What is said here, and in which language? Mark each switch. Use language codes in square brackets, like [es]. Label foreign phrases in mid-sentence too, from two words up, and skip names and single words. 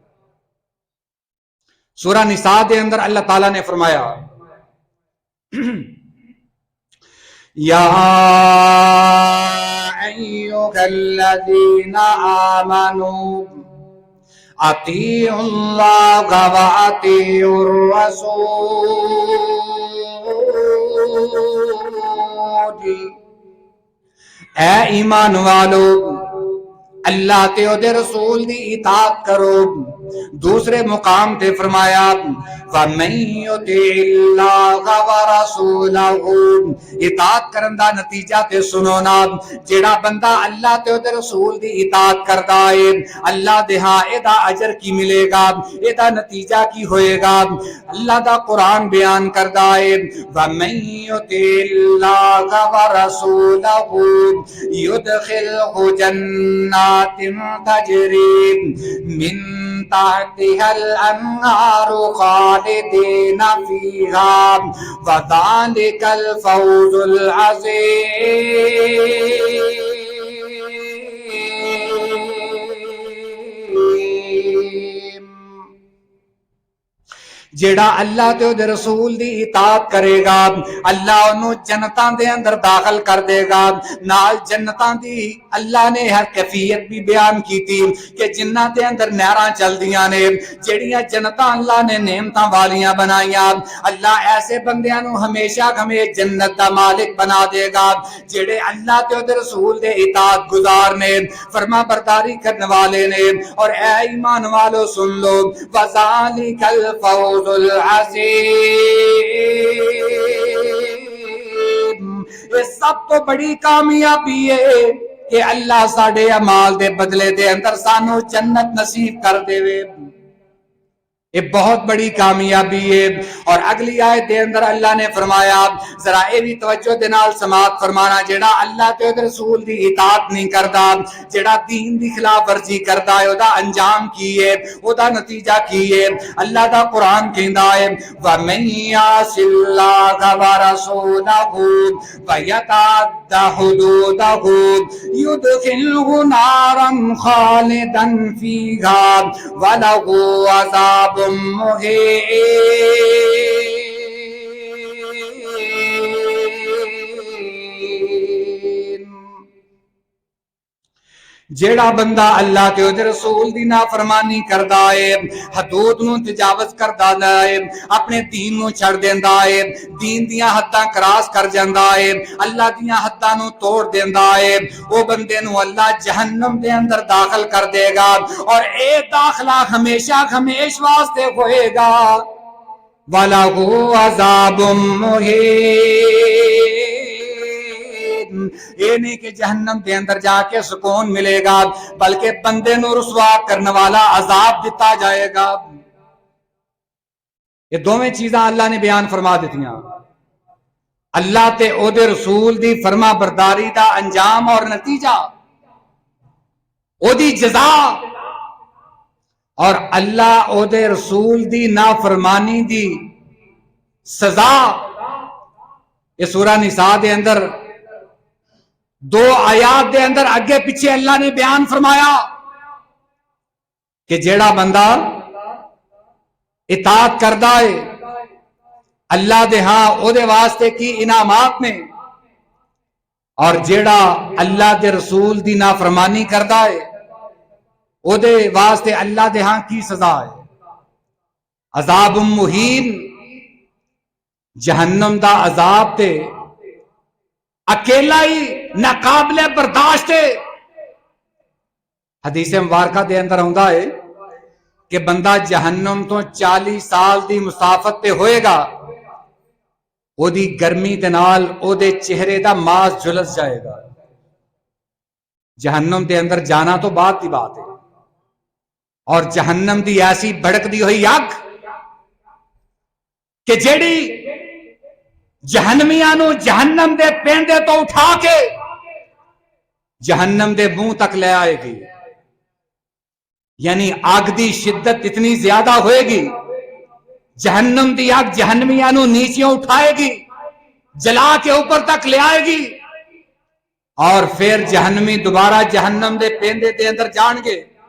[pa] سورہ نساء دے اندر اللہ تعالیٰ نے فرمایا [ar] یا ایھا الذین آمنوا اطیعوا اللہ واطیعوا الرسول، [pa] اے ایمان والو، اللہ تے او دے رسول دی اطاعت کرو۔ دوسرے مقام تے فرمایا [ar] وَمَن يُطِعِ اللَّهَ وَرَسُولَهُ، [pa] اطاعت کرن دا نتیجہ تے سنو نا، جیڑا بندہ اللہ تے او دے رسول دی اطاعت کردا ہے اللہ دے ہاں اے دا اجر کی ملے گا، اے دا نتیجہ کی ہوئے گا۔ اللہ دا قرآن بیان کردا ہے [ar] وَمَن يُطِعِ اللَّهَ وَرَسُولَهُ يُدْخِلْهُ جَنَّاتٍ تَجْرِي مِن تحتها الأنهار خالدين فيها وذلك الفوز العظيم۔ [pa] جیڑا اللہ تے دے رسول دی اطاعت کرے گا اللہ انہوں جنتاں دے اندر داخل کر دے گا۔ نال جنتاں دی اللہ نے ہر کیفیت بھی بیان کی تھی کہ جنہاں دے اندر نہراں چل دیاں نے، جیڑیاں جنتاں اللہ نے نعمتاں والیاں بنائیاں، اللہ ایسے بندیاں نو ہمیشہ ہمیں جنت دا مالک بنا دے گا جیڑے اللہ تے دے رسول دے اطاعت گزار نے، فرما برداری کرنے والے نے۔ اور اے ایمان والو سن لو [ar] وَذَلِكَ الْفَوْزُ الْعَظِيمُ، [pa] یہ سب تو بڑی کامیابی ہے کہ اللہ ساڈے اعمال دے بدلے دے اندر سانو جنت نصیب کر دے وے. [ur] یہ بہت بڑی کامیابی ہے. [pa] اور اگلی آیت دے اندر اللہ نے فرمایا, ذرا اے بھی توجہ دے نال سماعت فرمانا, جیڑا اللہ تے رسول دی اطاعت نہیں کردا, جیڑا دین دی خلاف ورزی کردا ہے, او دا انجام کی ہے, او دا نتیجہ کی ہے. اللہ دا قرآن کہندا ہے [ar] وَمَن يَعْصِ اللَّهَ وَرَسُولَهُ وَيَتَعَدَّ حُدُودَهُ يُدْخِلْهُ نَارًا خَالِدًا فِيهَا وَلَهُ عَذَابٌ [pa] جیڑا بندہ اللہ تے اودے رسول دی نافرمانی کردا ہے, حدود نو تجاوز کردا ہے, اپنے دین نو چھڑ دیندا ہے, دین دیاں حداں کراس کر جاندا ہے, اللہ دیاں حداں نو توڑ دیندا ہے, او بندے نو اللہ جہنم دے اندر داخل کر دے گا, اور اے داخلہ ہمیشہ ہمیش واسطے ہوئے گا. [ar] وَلَهُ عَذَابٌ مُّهِينٌ. [pa] یہ نہیں کہ جہنم دے اندر جا کے سکون ملے گا, بلکہ بندے نو رسوا کرنے والا عذاب دیتا جائے گا. یہ دونوں چیزاں اللہ نے بیان فرما دیتیاں, اللہ تے او دے رسول دی فرما برداری دا انجام اور نتیجہ, او دی جزا, اور اللہ او دے رسول دی نافرمانی دی سزا. یہ سورہ نساء دے اندر 2 آیات دے اندر اگے پیچھے اللہ نے بیان فرمایا کہ جیڑا بندہ اطاعت کردا ہے اللہ دے ہاں او دے واسطے کی انعامات نے, اور جیڑا اللہ دے رسول دی نافرمانی کردا ہے او دے واسطے اللہ دے ہاں کی سزا ہے. عذاب مہین, جہنم دا عذاب تے اکیلا ہی ناقابل برداشت ہے. حدیث مبارکہ دے اندر ہوندا ہے کہ بندہ جہنم تو 40 سال دی مسافت تے ہوئے گا, او دی گرمی دے نال او دے چہرے دا ماس جلس جائے گا. جہنم دے اندر جانا تو بات دی بات ہے, اور جہنم دی ایسی بھڑک دی ہوئی اگ کہ جیڑی جہنمیاں نو جہنم دے پیندے تو اٹھا کے جہنم دے منہ تک لے آئے گی. یعنی آگ دی شدت اتنی زیادہ ہوئے گی, جہنم دی آگ جہنمیاں نو نیچے اٹھائے گی, جلا کے اوپر تک لے آئے گی, اور پھر جہنمی دوبارہ جہنم دے پیندے دے اندر جان گے.